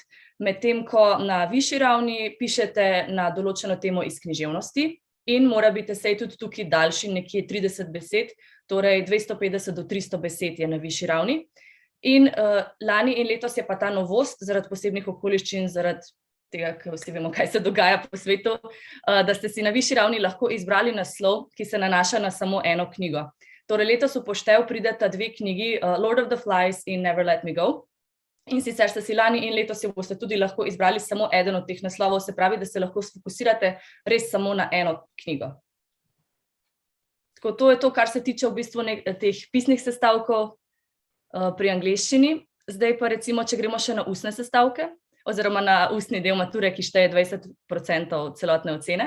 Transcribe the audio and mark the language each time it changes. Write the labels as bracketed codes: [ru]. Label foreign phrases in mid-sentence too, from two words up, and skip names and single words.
[sl] Medtem ko na višji ravni pišete na določeno temo iz književnosti in mora biti esej tudi tukaj daljši, nekje 30 besed, torej 250 do 300 besed je na višji ravni. In lani in letos je pa ta novost zaradi posebnih okoliščin, zaradi tega, ker vsi vemo, kaj se dogaja po svetu, da ste si na višji ravni lahko izbrali naslov, ki se nanaša na samo eno knjigo. Torej, letos v poštev prideta 2 knjigi, Lord of the Flies in Never Let Me Go. In sicer ste si lani in letos boste tudi lahko izbrali samo eden od teh naslovov, se pravi, da se lahko sfokusirate res samo na eno knjigo. Tako, to je to, kar se tiče v bistvu teh pisnih sestavkov pri angleščini. Zdaj pa recimo, če gremo še na ustne sestavke, oziroma na ustni del mature, ki šteje 20% celotne ocene.